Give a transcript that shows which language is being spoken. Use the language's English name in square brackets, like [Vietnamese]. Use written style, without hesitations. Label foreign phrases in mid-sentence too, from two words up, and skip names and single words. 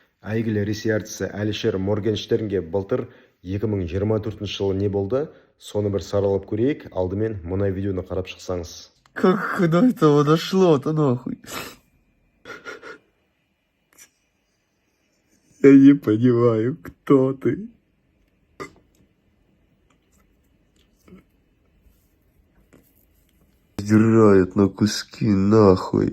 [Kazakh] Әйгілі ресей әртісі Әлішер Моргенштернге былтыр 2024 жылы не болды? Соны бір саралап көрейік. Алдымен мына видеоны қарап шықсаңыз. [Russian] Как до этого дошло-то нахуй? Я не понимаю, кто ты. Сдирает на куски, нахуй.